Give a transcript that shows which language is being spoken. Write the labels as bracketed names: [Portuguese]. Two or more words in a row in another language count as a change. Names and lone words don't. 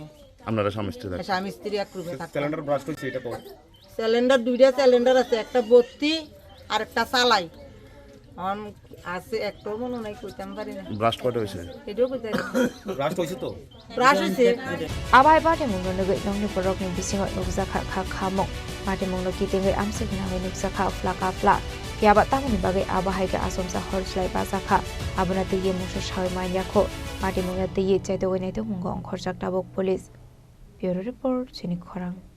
[Bangla] আপনারা স্বামী স্ত্রী এক রুমে থাকতাম সিলিন্ডার ব্রাশ করছে এটা তো সিলিন্ডার দুইটা সিলিন্ডার আছে একটা ভর্তি আর একটা চালাই অন আছে একটা মনে নাই কইতাম পারি না ব্রাশ কয়টা হইছে এটাও কইতাম ব্রাশ হইছে তো ব্রাশ হইছে [Kok Borok] Abhay Party Mung Nugui Nongni Porok ni Bisingo Nukzakha Kha Khamok Party Mung Nuki Tingai Amse Ginawai Nukzakha Flaka Fla Yaba Tamani Bagai Abhay Ga Asomsa Horslai Basakha Abuna Tiye Musha Shawi Manyakho Party Mung Tiye Chaidogoi Naitu Mungo Ongkhorjak Tabok [English] Police Bureau Report [Kok Borok] Chini Khorang